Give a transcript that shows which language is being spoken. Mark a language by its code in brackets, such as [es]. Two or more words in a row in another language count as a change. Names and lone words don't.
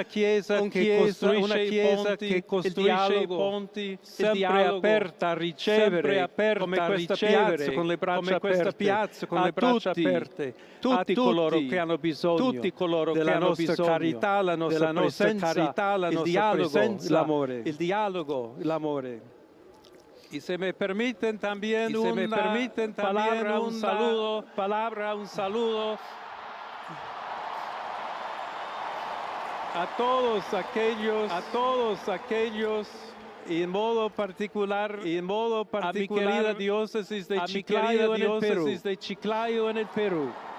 [it] chiesa che costruisce i ponti, sempre aperta a ricevere, come questa piazza con le braccia aperte, tutti coloro che hanno bisogno della nostra carità, la nostra presenza, il dialogo, l'amore. [es] Y se me permiten también un saludo a todos aquellos y en modo particular a mi querida diócesis de Chiclayo en el Perú,